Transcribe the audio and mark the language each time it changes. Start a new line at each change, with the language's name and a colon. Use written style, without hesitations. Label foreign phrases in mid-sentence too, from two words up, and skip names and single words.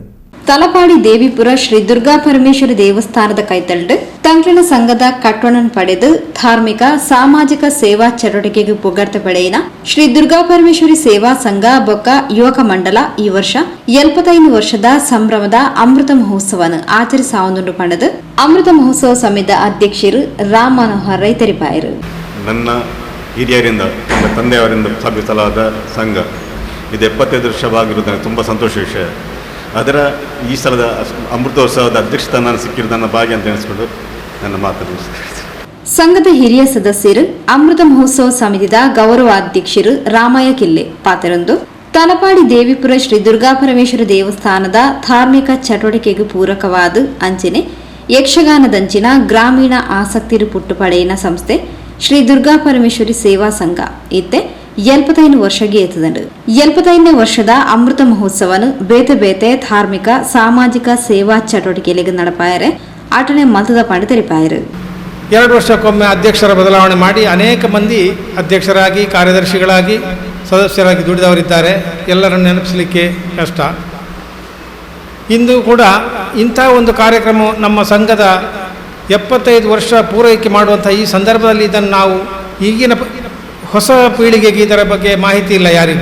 Tulu: ತಲಪಾಡಿ ದೇವಿಪುರ ಶ್ರೀ ದುರ್ಗಾ ಪರಮೇಶ್ವರಿ ದೇವಸ್ಥಾನದ ಕೈತಲ್ಡು ತಂಕ್ರಣ ಸಂಘದ ಕಟ್ಟೊಣನ್ ಪಡೆದು ಧಾರ್ಮಿಕ ಸಾಮಾಜಿಕ ಸೇವಾ ಚಟುವಟಿಕೆಗೆ ಪುಗಡ್ತ ಪಡೆಯಿನ ಶ್ರೀ ದುರ್ಗಾ ಪರಮೇಶ್ವರಿ ಸೇವಾ ಸಂಘ ಬೊಕ್ಕ ಯುವಕ ಮಂಡಲ ಈ ವರ್ಷ 75 ವರ್ಷದ ಸಂಭ್ರಮದ ಅಮೃತ ಮಹೋತ್ಸವವನ್ನು ಆಚರಿಸಾವೊಂದು ಪಡೆದು ಅಮೃತ ಮಹೋತ್ಸವ ಸಮಿತಿಯ ಅಧ್ಯಕ್ಷರು ರಾಮ್ ಮನೋಹರ್ ರೈ ತೆರಿಪಾಯರು.
Kannada: ನನ್ನ ಹಿರಿಯರಿಂದ ನಮ್ಮ ತಂದೆಯವರಿಂದ ಸ್ಥಾಪಿಸಲಾದ ಸಂಘ ಇದು 75 ವರ್ಷವಾಗಿರುವುದನ್ನು ತುಂಬ ಸಂತೋಷ ವಿಷಯ. ಅದರ ಈ ಸಲದ ಅಮೃತೋತ್ಸವದ ಅಧ್ಯಕ್ಷತನ ಸಿಕ್ಕಿರೋದು ನನ್ನ ಭಾಗ್ಯ ಅಂತ ಎಣಿಸ್ಕೊಂಡು ನನ್ನ ಮಾತನ್ನು
Tulu: ಸಂಘದ ಹಿರಿಯ ಸದಸ್ಯರು ಅಮೃತ ಮಹೋತ್ಸವ ಸಮಿತಿಯ ಗೌರವಾಧ್ಯಕ್ಷರು ರಾಮಯ್ಯ ಕಿಲ್ಲೆ ಪಾತ್ರರೊಂದು ತಲಪಾಡಿ ದೇವಿಪುರ ಶ್ರೀ ದುರ್ಗಾ ಪರಮೇಶ್ವರ ದೇವಸ್ಥಾನದ ಧಾರ್ಮಿಕ ಚಟುವಟಿಕೆಗೆ ಪೂರಕವಾದ ಅಂಚನೆ ಯಕ್ಷಗಾನದಂಚಿನ ಗ್ರಾಮೀಣ ಆಸಕ್ತಿರು ಪುಟ್ಟುಪಡೆಯಿನ ಸಂಸ್ಥೆ ಶ್ರೀ ದುರ್ಗಾ ಪರಮೇಶ್ವರಿ ಸೇವಾ ಸಂಘ ಇತ್ತೆ 75 ವರ್ಷಗೆ ಎತ್ತದಂಡು 75ನೇ ವರ್ಷದ ಅಮೃತ ಮಹೋತ್ಸವನು ಬೇತೆ ಬೇತೆ ಧಾರ್ಮಿಕ ಸಾಮಾಜಿಕ ಸೇವಾ ಚಟುವಟಿಕೆಗಳಿಗೆ ನಡಪಾಯರೆ ಆಟನೆ ಮತದ ಪಂಡ ತೆರಿಪಾಯರು.
Kannada: 2 ವರ್ಷಕ್ಕೊಮ್ಮೆ ಅಧ್ಯಕ್ಷರ ಬದಲಾವಣೆ ಮಾಡಿ ಅನೇಕ ಮಂದಿ ಅಧ್ಯಕ್ಷರಾಗಿ ಕಾರ್ಯದರ್ಶಿಗಳಾಗಿ ಸದಸ್ಯರಾಗಿ ದುಡಿದವರಿದ್ದಾರೆ. ಎಲ್ಲರನ್ನು ನೆನಪಿಸಲಿಕ್ಕೆ ಕಷ್ಟ. ಇಂದು ಕೂಡ ಇಂಥ ಒಂದು ಕಾರ್ಯಕ್ರಮ ನಮ್ಮ ಸಂಘದ 75 ವರ್ಷ ಪೂರೈಕೆ ಮಾಡುವಂಥ ಈ ಸಂದರ್ಭದಲ್ಲಿ ಇದನ್ನು ನಾವು ಈಗಿನ ಹೊಸ ಪೀಳಿಗೆಗೆ ಇದರ ಬಗ್ಗೆ ಮಾಹಿತಿ ಇಲ್ಲ ಯಾರಿಗೂ.